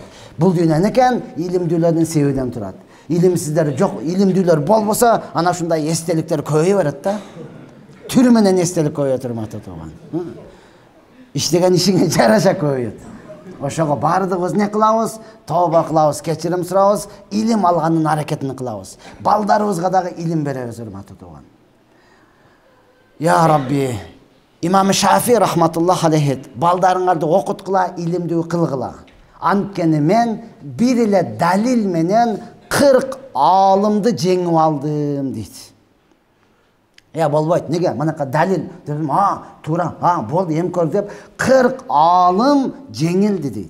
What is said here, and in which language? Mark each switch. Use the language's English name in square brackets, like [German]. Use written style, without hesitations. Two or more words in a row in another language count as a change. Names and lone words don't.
[Kyrgyz] Бул дүйнө экен, илимдүүлөрдүн себебинен турат. Илимсиздер жок, илимдүүлөр болбосо, ана ушундай эстеликтер көбөйө берет да. Түр менен эстелик көбөйөт, урматтуу турган. Иштеген ишиңе жараша көбөйөт. Ошого баардыгыбыз не кылабыз? Тооба кылабыз, кечирим сурабыз, илим алганын аракетин кылабыз. Балдарыбызга дагы илим беребиз, урматтуу турган. [Arabic] يا ربي, [Kyrgyz] имам Шафи [Arabic] رحمة الله عليه, [Kyrgyz] балдарыңарды окуткула, илимдүү кылгыла. Анткени мен бир эле далил менен 40 алымды жеңип алдым дейт. Болбойт, неге? Манакка далил дедим, туура, болду, эми көр деп 40 алым жеңилди дейт.